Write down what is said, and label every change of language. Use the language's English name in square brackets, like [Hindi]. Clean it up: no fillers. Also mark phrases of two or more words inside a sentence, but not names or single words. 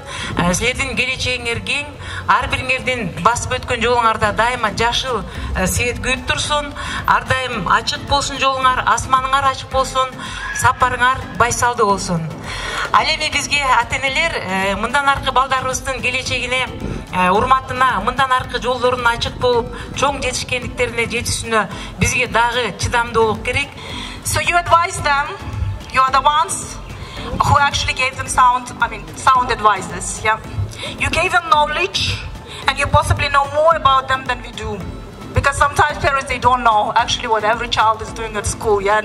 [Kyrgyz] Силердин келечегиңер кең, ар бириңердин басып өткөн жолуңарда дайыма жашыл свет күйүп турсун, ар дайым ачык болсун жолуңар, асманыңар ачык болсун, сапарыңар байсалдуу болсун. Ал эми бизге ата-энелер мындан аркы балдарыбыздын келечегине, урматына, мындан аркы жолдорун ачык болуп, чоң жетишкендиктерине жетүүсүнө бизге дагы чыдамдуу болуп керек. [English] So you advise them, you are the ones who actually gave them sound advices, yeah? You gave them knowledge, and you possibly know more about them than we do. Because sometimes parents, they don't know actually what every child is doing at school, yeah?